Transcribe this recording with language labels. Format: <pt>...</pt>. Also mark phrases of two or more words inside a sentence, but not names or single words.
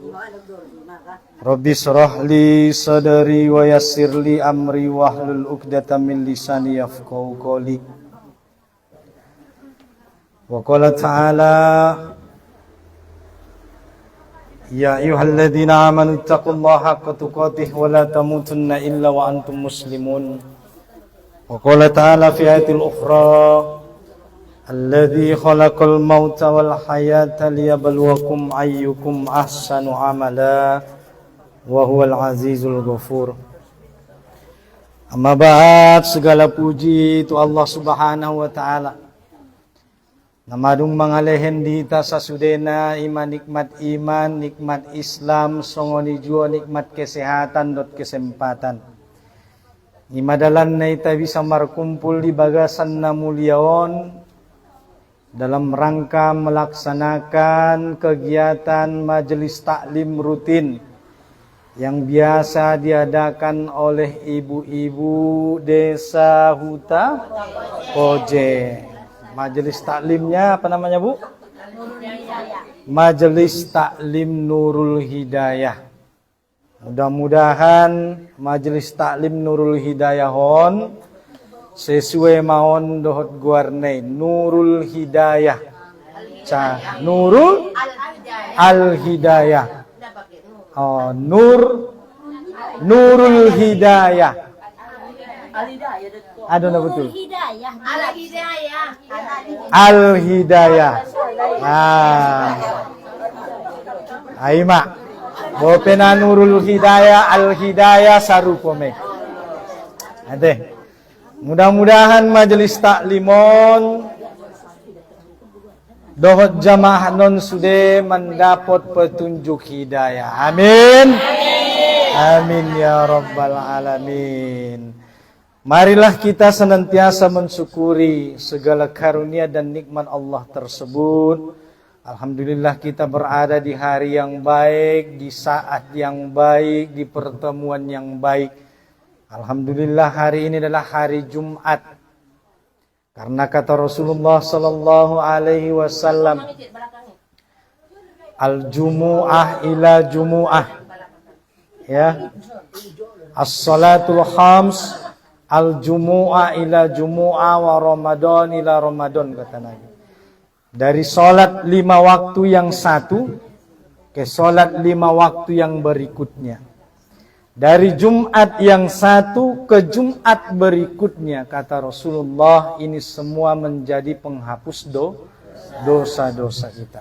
<ar>رب اشرح لي صدري ويسر لي أمري واحلل عقدة من لساني يفقهوا قولي. وقال تعالى يا أيها الذين آمنوا اتقوا الله حق تقاته ولا تموتن إلا وأنتم مسلمون. وقال تعالى في الآية الأخرى الذي خلق الموت والحياة ليبلوكم أيكم أحسن عملا وهو العزيز الغفور. أما بعد,</ar> <id>segala puji itu</id> <ar>الله سبحانه وتعالى.</ar> <btm>Namadung mangalehen dita sasudena</btm> <id>iman nikmat Islam</id> <btm>songoni jua</btm> <id>nikmat kesehatan</id> <btm>dot kesempatan. Imadalan na ita bisa markumpul di bagasan na mulyaon</btm> <id>dalam rangka melaksanakan kegiatan majelis taklim rutin yang biasa diadakan oleh ibu-ibu desa Huta Koje. Majelis taklimnya apa namanya, Bu? Majelis Taklim Nurul Hidayah. Mudah-mudahan majelis taklim</id> <btm>Nurul Hidayahon sesuai maon dohot guarne Nurul Hidayah. Nurul Al Hidayah.</btm> <id>Oh, Nurul Hidayah. Aduh, nah betul. Al Hidayah.</id> <btm>Nah, Aima. Bopena Nurul Hidayah, Al Hidayah sarupome. Ade.</btm> <id>Mudah-mudahan majelis</id> <btm>taklimon dohot jamaah non sude</btm> <id>mendapat petunjuk hidayah.</id> <btm>Amin.</btm> <ar>آمين يا رب العالمين.</ar> <id>Marilah kita senantiasa mensyukuri segala karunia dan nikmat Allah tersebut. Alhamdulillah kita berada di hari yang baik, di saat yang baik, di pertemuan yang baik. Alhamdulillah hari ini adalah hari Jumat. Karena kata</id> <ar>رسول الله صلى الله عليه وسلم, الجمعة إلى الجمعة.</ar> <id>Ya.</id> <ar>الصلوات الخمس والجمعة إلى الجمعة ورمضان إلى رمضان,</ar> <id>kata Nabi. Dari sholat 5 waktu yang satu ke sholat 5 waktu yang berikutnya. Dari Jumat yang satu ke Jumat berikutnya, kata Rasulullah, ini semua menjadi penghapus dosa-dosa kita.</id>